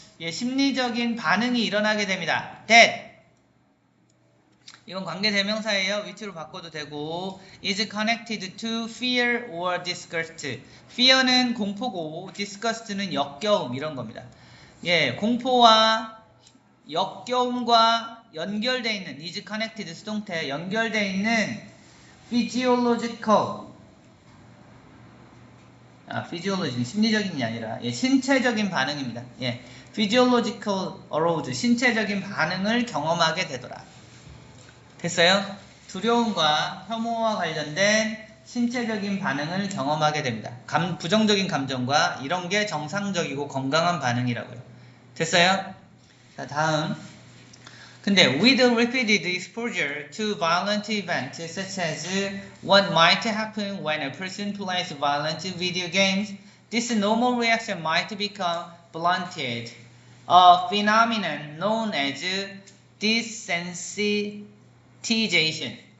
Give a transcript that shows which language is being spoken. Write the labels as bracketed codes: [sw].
[ko] 예, 심리적인 반응이 일어나게 됩니다. that, 이건 관계대명사예요. 위치로 바꿔도 되고 [en] is connected to fear or disgust. [ko] fear는 공포고 disgust는 역겨움, 이런 겁니다. 예, 공포와 역겨움과 연결되어 있는 is connected 수동태, 연결되어 있는 physiological, physiology 심리적인 게 아니라 신체적인 반응입니다. 예, physiological arousal, 신체적인 반응을 경험하게 되더라. 됐어요? 두려움과 혐오와 관련된 신체적인 반응을 경험하게 됩니다. 부정적인 감정과 이런 게 정상적이고 건강한 반응이라고요. 됐어요? 자, 다음. [en] 근데 with repeated exposure to violent events such as what might happen when a person plays violent video games, this normal reaction might become blunted, a phenomenon known as desensitization.